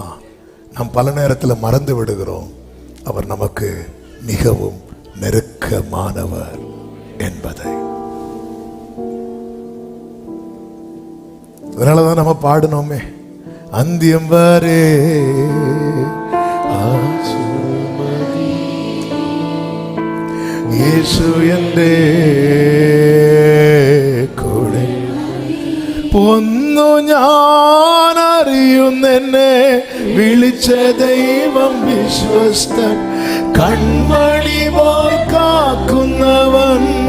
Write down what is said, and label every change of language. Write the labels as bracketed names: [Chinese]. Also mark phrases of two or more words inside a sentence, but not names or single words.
[Tamil] நாம் பல நேரத்தில் மறந்து விடுகிறோம் அவர் நமக்கு மிகவும் நெருக்கமானவர் என்பதை. அதனாலதான் நம்ம பாடணுமே, [Malayalam] അന്ത്യം വരെ യേശു എന്റെ കൂടെ ഒന്നു ഞാൻ അറിയുന്നെന്നെ വിളിച്ച ദൈവം വിശ്വസ്തൻ, കൺമണി പോൽ കാക്കുന്നവൻ.